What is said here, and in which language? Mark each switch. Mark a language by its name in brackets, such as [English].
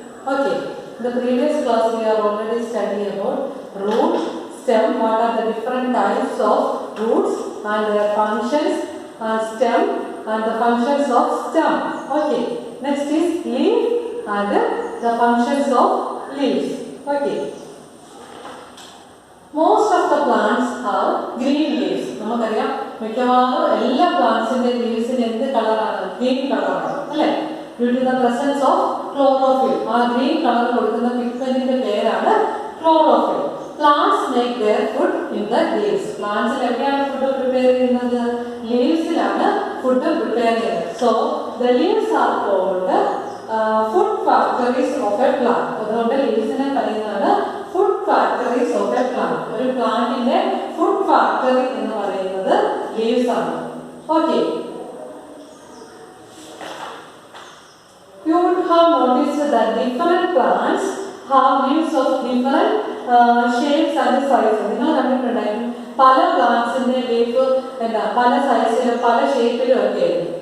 [English] Okay, in the previous class we are already studying about root, stem, what are the different types of roots and their functions, and stem and the functions of stem. Okay, next is leaf and the functions of leaves. Okay. Most of the plants have green leaves. [Malayalam] നമുക്കറിയാം മിക്കവാറും എല്ലാ പ്ലാന്റ്സിന്റെ ലീവ്സിന് എന്ത് കളറാണ്? Green കളറാണ് അല്ലേ? [English] Due to the presence of chlorophyll. [Malayalam] ആ green colour കൊടുക്കുന്ന പിഗ്മെന്റിന്റെ പേരാണ് chlorophyll. [English] Plants make their food in the leaves. [Malayalam] പ്ലാന്റ്സിൽ എവിടെയാണ് ഫുഡ് പ്രിപ്പയർ ചെയ്യുന്നത്? ലീവ്സിലാണ് ഫുഡ് പ്രിപ്പയർ ചെയ്യുന്നത്. [English] So the leaves are called food factories of a plant. [Malayalam] അതുകൊണ്ട് ലീവ്സിനെ പറയുന്നത് [English] Food factories of a plant. [Malayalam] ഒരു പ്ലാന്റിന്റെ ഫുഡ് ഫാക്ടറി എന്ന് പറയുന്നത് ലീവ്സ് ആണ്. [English] Okay, you would have noticed that different plants have leaves of different shapes and sizes. [Malayalam] നിങ്ങൾ കണ്ടിട്ടുണ്ടായിരുന്നു പല പ്ലാന്റ്സിന്റെ ലീഫ് എന്താ പല സൈസിലും പല ഷേപ്പിലും ഒക്കെ ആയിരുന്നു.